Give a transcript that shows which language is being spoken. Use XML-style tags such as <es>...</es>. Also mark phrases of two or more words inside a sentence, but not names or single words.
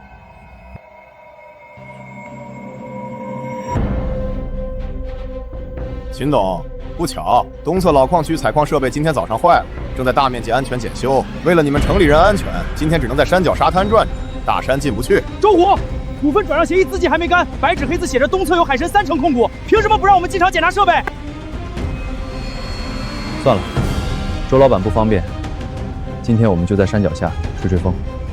<zh>秦董，不巧，東側老礦區採礦設備今天早上壞了，正在大面積安全檢修。為了你們城裡人安全，今天只能在山腳沙灘轉轉，大山進不去。周虎，股份轉讓協議字跡還沒乾，白紙黑字寫着東側有海神3成控股，憑什麼不讓我們進場檢查設備？算了，周老板不方便，今天我們就在山腳下吹吹風。</zh>